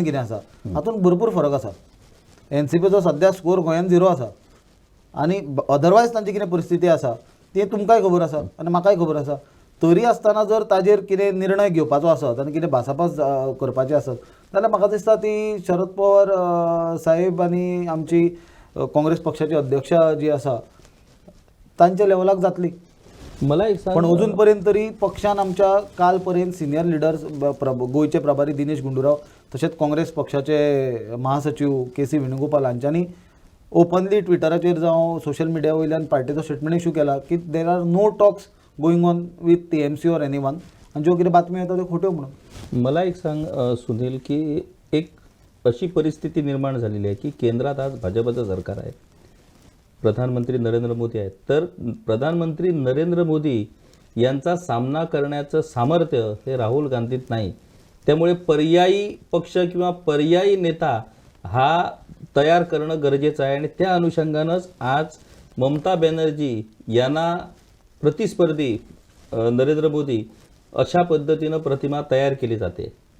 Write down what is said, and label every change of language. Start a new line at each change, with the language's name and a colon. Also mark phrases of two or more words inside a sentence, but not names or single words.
Konkani: कितें आसा हातूंत भरपूर फरक आसा NCPचो सद्या स्कोर गोंयान 0 आसा आनी अदरवायज तांची कितें परिस्थिती आसा ती तुमकांय खबर आसा आनी म्हाकाय खबर आसा तरी आसतना जर ताजेर कितें निर्णय घेवपाचो आसत आनी कितें भासाभास करपाचें आसत जाल्यार म्हाका दिसता ती शरद पवार साहेब आनी आमची काँग्रेस पक्षाची अध्यक्षा जी आसा तांच्या लेवलाक जातली
Marathi: मला एक सांग
Konkani: पण अजून पर्यंत तरी पक्षान आमच्या काल पर्यंत
English: senior leaders
Konkani: गोयचे प्रभारी दिनेश गुंडूराव तशेंच काँग्रेस पक्षाचे महासचिव KC वेणुगोपाल हांच्यांनी ओपनली ट्विटराचेर जावं
English: social media
Konkani: वयल्यान पार्टीचो स्टेटमेंट इश्यू केला की
English: there are no talks going on with TMC or any one
Konkani: आनी ज्यो कितें बातम्यो येता त्यो खोट्यो म्हणून
Marathi: मला एक सांग सुनील की एक अशी परिस्थिती निर्माण झालेली आहे की केंद्रात आज भाजपचं सरकार आहे प्रधानमंत्री नरेंद्र मोदी आहेत तर प्रधानमंत्री नरेंद्र मोदी यांचा सामना करण्याचं सामर्थ्य हे राहुल गांधीत नाही त्यामुळे पर्यायी पक्ष किंवा पर्यायी नेता हा तयार करणं गरजेचं आहे आणि त्या अनुषंगानंच आज ममता बॅनर्जी यांना प्रतिस्पर्धी नरेंद्र मोदी अशा पद्धतीनं प्रतिमा तयार केली जाते